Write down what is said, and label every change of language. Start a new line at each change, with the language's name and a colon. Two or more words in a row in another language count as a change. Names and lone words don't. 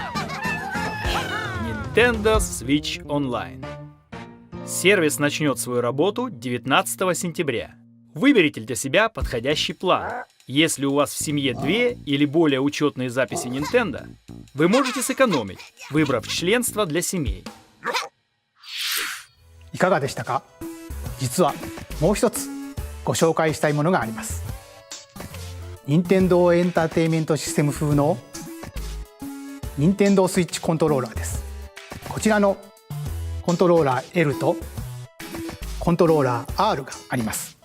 Russian: Nintendo Switch Online. Сервис начнет свою работу 19 сентября. Выберите для себя подходящий план. Если у вас в семье 2 или более учетные записи Nintendo, вы можете сэкономить, выбрав членство для семей.
Japanese: いかがでしたか？実はもう一つご紹介したいものがあります。任天堂エンターテインメントシステム風の任天堂スイッチコントローラーです。こちらのコントローラー L とコントローラー R があります。